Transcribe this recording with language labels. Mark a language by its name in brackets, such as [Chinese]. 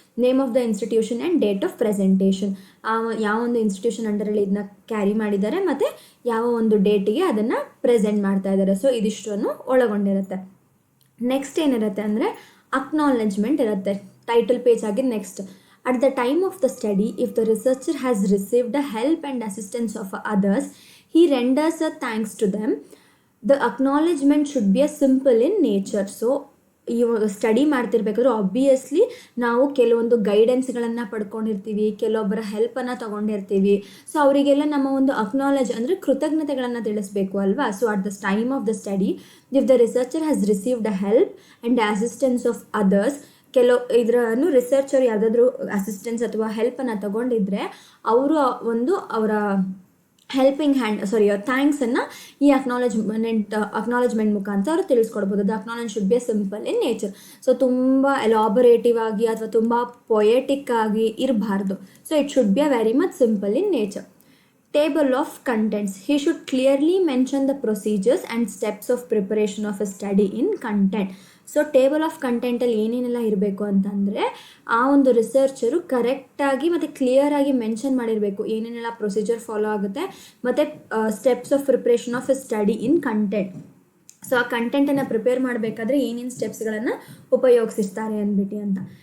[English] name of the institution and date of presentation, [Kannada] ಯಾವ ಒಂದು institution ಅಂಡರಲ್ಲಿ ಇದನ್ನ ಕ್ಯಾರಿ ಮಾಡಿದ್ದಾರೆ ಮತ್ತು ಯಾವ ಒಂದು ಡೇಟಿಗೆ ಅದನ್ನು ಪ್ರೆಸೆಂಟ್ ಮಾಡ್ತಾ ಇದ್ದಾರೆ. ಸೊ ಇದಿಷ್ಟನ್ನು ಒಳಗೊಂಡಿರುತ್ತೆ. ನೆಕ್ಸ್ಟ್ ಏನಿರುತ್ತೆ ಅಂದರೆ ಅಕ್ನಾಲೆಜ್ಮೆಂಟ್ ಇರುತ್ತೆ, ಟೈಟಲ್ ಪೇಜ್ ಆಗಿ. [English] Next, at the time of the study, if the researcher has received the help and assistance of others, he renders a thanks to them. The acknowledgement should be a simple in nature. [Kannada] So ಇವಾಗ study ಮಾಡ್ತಿರ್ಬೇಕಾದ್ರೆ obviously ನಾವು ಕೆಲವೊಂದು ಗೈಡೆನ್ಸ್ಗಳನ್ನು ಪಡ್ಕೊಂಡಿರ್ತೀವಿ, ಕೆಲವೊಬ್ಬರ ಹೆಲ್ಪನ್ನು ತೊಗೊಂಡಿರ್ತೀವಿ. So ಅವರಿಗೆಲ್ಲ ನಮ್ಮ ಒಂದು acknowledge ಅಂದರೆ ಕೃತಜ್ಞತೆಗಳನ್ನು ತಿಳಿಸ್ಬೇಕು ಅಲ್ವಾ. [English] so at the time of the study, if the researcher has received the help and assistance of others, [Kannada] ಇದರನ್ನು researcher ಯಾವುದಾದ್ರೂ ಅಸಿಸ್ಟೆನ್ಸ್ ಅಥವಾ ಹೆಲ್ಪನ್ನು ತಗೊಂಡಿದ್ರೆ ಅವರು ಅವರ ಹೆಲ್ಪಿಂಗ್ ಥ್ಯಾಂಕ್ಸನ್ನು ಈ ಅಕ್ನಾಲೆಜ್ಮೆಂಟ್ ಮುಖಾಂತರ ಅವರು ತಿಳಿಸ್ಕೊಡ್ಬೋದು. [English] The acknowledge should be simple in nature. [Kannada] So ತುಂಬ ಎಲಾಬರೇಟಿವ್ ಆಗಿ ಅಥವಾ ತುಂಬ ಪೊಯೆಟಿಕ್ ಆಗಿ ಇರಬಾರ್ದು. [English] So it should be a very much simple in nature. Table of contents. He should clearly mention the procedures and steps of preparation of a study in content. [Kannada] So table of ಕಂಟೆಂಟಲ್ಲಿ ಏನೇನೆಲ್ಲ ಇರಬೇಕು ಅಂತಂದರೆ ಆ ಒಂದು ರಿಸರ್ಚರು ಕರೆಕ್ಟಾಗಿ ಮತ್ತು ಕ್ಲಿಯರಾಗಿ mention ಮಾಡಿರಬೇಕು ಏನೇನೆಲ್ಲ ಪ್ರೊಸೀಜರ್ ಫಾಲೋ ಆಗುತ್ತೆ ಮತ್ತು [English] Steps of preparation of a study in content. [Kannada] So ಆ ಕಂಟೆಂಟನ್ನು ಪ್ರಿಪೇರ್ ಮಾಡಬೇಕಾದ್ರೆ ಏನೇನು ಸ್ಟೆಪ್ಸ್ಗಳನ್ನು ಉಪಯೋಗಿಸಿರ್ತಾರೆ ಅಂದ್ಬಿಟ್ಟು ಅಂತ.